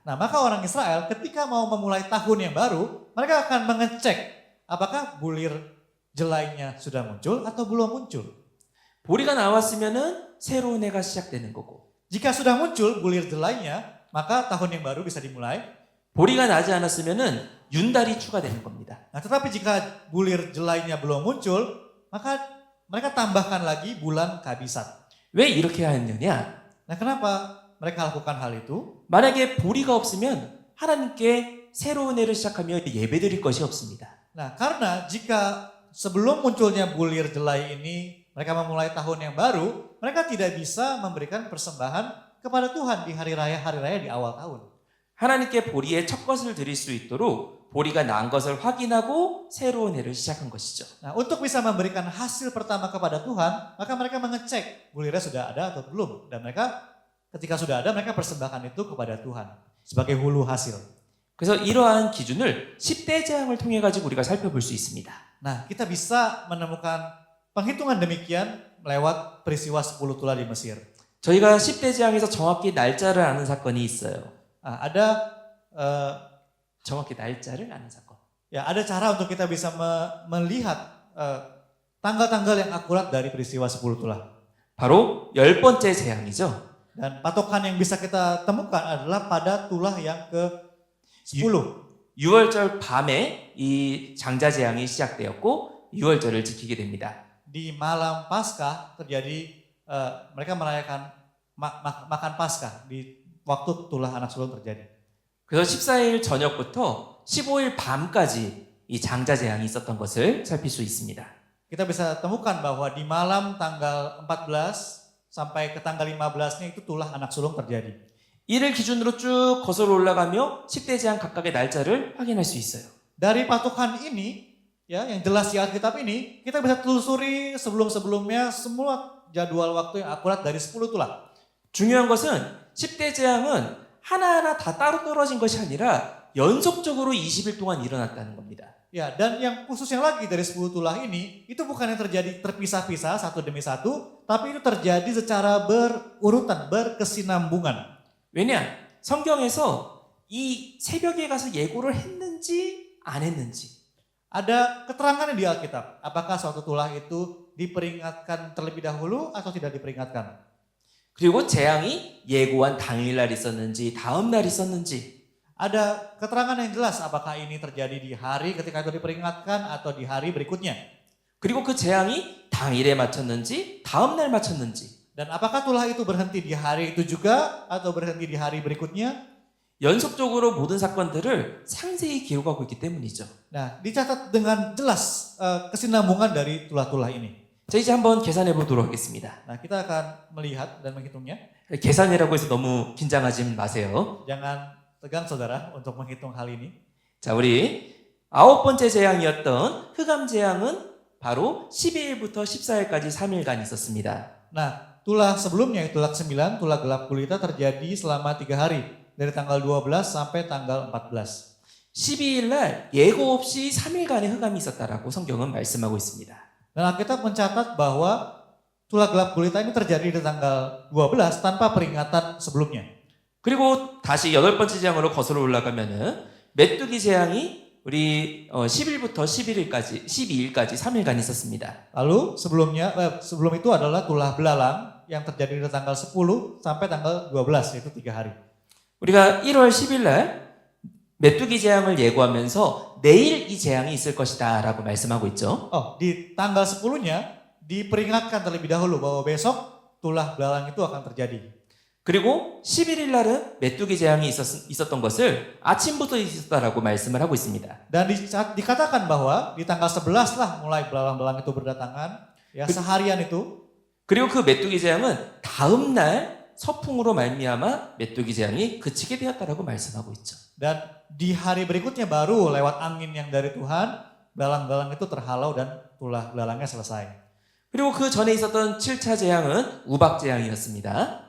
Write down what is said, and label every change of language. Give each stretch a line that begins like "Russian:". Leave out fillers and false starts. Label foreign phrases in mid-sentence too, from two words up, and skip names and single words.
Indonesian: Nah, maka orang Israel ketika mau memulai tahun yang baru, mereka akan mengecek apakah bulir jelainya sudah muncul atau belum muncul.
Korean: 보리가 나왔으면은 새로운 해가 시작되는 거고.
Indonesian: Jika sudah muncul bulir jelainya, maka tahun yang baru bisa dimulai.
Korean: 보리가 나지 않았으면은 윤달이 추가되는 겁니다.
Indonesian: Nah, tetapi jika bulir jelainya belum muncul, maka mereka tambahkan lagi bulan kabisat.
Korean: 왜 이렇게 하느냐?
Indonesian: Nah, kenapa mereka lakukan hal itu?
Korean: 만약에 보리가 없으면 하나님께 새로운 해를 시작하며 예배드릴 것이 없습니다.
Indonesian: Nah, karena jika sebelum munculnya bulir jelai ini mereka memulai tahun yang baru, mereka tidak bisa memberikan persembahan kepada Tuhan di hari raya di awal tahun.
Korean: 하나님께 보리의 첫 것을 드릴 수 있도록 보리가 난 것을 확인하고 새로운 해를 시작한 것이죠.
Indonesian: Nah, untuk bisa memberikan hasil pertama kepada Tuhan, maka mereka mengecek bulirnya sudah ada atau belum. Dan mereka ketika sudah ada, mereka persembahkan itu kepada Tuhan sebagai hulu hasil.
Korean: 그래서 이러한 기준을 10대 재앙을 통해 가지고 우리가 살펴볼 수 있습니다.
Indonesian: Nah, kita bisa menemukan penghitungan demikian lewat peristiwa 10 tulah di Mesir.
Korean: 저희가 10대 재앙에서 정확히 날짜를 아는 사건이 있어요.
Indonesian: Nah, ada
Korean: 정확히 날짜를 아는 사건.
Indonesian: ya ada cara untuk kita bisa melihat tanggal-tanggal yang akurat dari peristiwa 10 tulah.
Korean: 바로 10번째 재앙이죠.
Indonesian: Dan patokan yang bisa kita temukan adalah pada tulah yang ke-10.
Korean: 6월절 밤에 이 장자 재앙이 시작되었고 6월절을 지키게 됩니다.
Indonesian: Di malam Paskah terjadi mereka merayakan makan Paskah di waktu tulah anak sulung terjadi.
Korean: 그래서 14일 저녁부터 15일 밤까지 이 장자 재앙이 있었던 것을 살필 수 있습니다.
Indonesian: Kita bisa temukan bahwa di malam tanggal 14 sampai ke tanggal 15-nya itu tulah anak sulung terjadi.
Korean: 이를 기준으로 쭉 거슬러 올라가며 10대 재앙 각각의 날짜를 확인할 수 있어요.
Indonesian: Dari patokan ini, ya yang jelas di Alkitab ini, kita bisa telusuri sebelum-sebelumnya semua jadwal waktu yang akurat dari 10 tulah.
Korean: 중요한 것은 10대 재앙은 하나하나 다 따로 떨어진 것이 아니라 연속적으로 20일 동안 일어났다는 겁니다.
Indonesian: Ya, dan yang khususnya lagi dari 10 tulah ini, itu bukan yang terjadi terpisah-pisah satu demi satu, tapi itu terjadi secara berurutan, berkesinambungan.
Korean: 왜냐? 성경에서 이 새벽에 가서 예고를 했는지 안 했는지.
Indonesian: Ada keterangan di Alkitab, apakah suatu tulah itu diperingatkan terlebih dahulu atau tidak diperingatkan.
Korean: 그리고 재앙이 예고한 당일날 있었는지 다음 날 있었는지.
Indonesian: Ada keterangan yang jelas apakah ini terjadi di hari ketika itu diperingatkan atau di hari berikutnya.
Korean: 그리고 그 재앙이 당일에 맞췄는지 다음 날 맞췄는지.
Indonesian: Dan apakah tulah itu berhenti di hari itu juga atau berhenti di hari berikutnya?
Korean: 연속적으로 모든 사건들을 상세히 기록하고 있기 때문이죠.
Indonesian: Nah, dicatat dengan jelas kesinambungan dari tulah-tulah ini.
Korean: 자, 이제 한번 계산해 보도록 하겠습니다.
Indonesian: Nah, kita akan melihat dan menghitungnya.
Korean: 계산이라고 해서 너무 긴장하지 마세요.
Indonesian: Jangan tegang saudara untuk menghitung hal ini.
Korean: 자, 우리 9번째 재앙이었던 흑암 재앙은 바로 12일부터 14일까지 3일간 있었습니다.
Indonesian: Nah, tulah sebelumnya, tulah 9, tulah gelap gulita terjadi selama 3 hari. Dari tanggal 12 sampai tanggal 14.
Korean: 12일 날 예고 없이 3일간의 흑암이 있었다라고 성경은 말씀하고 있습니다.
Indonesian: Dan Alkitab mencatat bahwa tulah gelap gulita ini terjadi di tanggal 12 tanpa peringatan sebelumnya.
Korean: 그리고 다시 8번째 재앙으로 거슬러 올라가면은 메뚜기 재앙이 우리 10일부터 11일까지 12일까지 3일간 있었습니다.
Indonesian: Lalu sebelum itu adalah tulah belalang yang terjadi di tanggal 10 sampai tanggal 12, yaitu 3 hari.
Korean: 우리가 1월 10일 날 메뚜기 재앙을 예고하면서 내일 이 재앙이 있을 것이다라고 말씀하고 있죠.
Indonesian: Di tanggal 10-nya diperingatkan terlebih dahulu bahwa besok tulah belalang itu akan terjadi.
Korean: 그리고 11일 날은 메뚜기 재앙이 있었던 것을 아침부터 있었다라고 말씀을 하고 있습니다.
Indonesian: Dan dikatakan bahwa di tanggal 11 lah mulai belalang-belalang itu berdatangan, ya seharian itu.
Korean: 그리고 그 메뚜기 재앙은 다음 날 서풍으로 말미암아 메뚜기 재앙이 그치게 되었다라고 말씀하고 있죠.
Indonesian: Dan di hari berikutnya baru lewat angin yang dari Tuhan, belalang-belalang itu terhalau dan tulah belalangnya selesai.
Korean: 그리고 그 전에 있었던 7차 재앙은 우박 재앙이었습니다.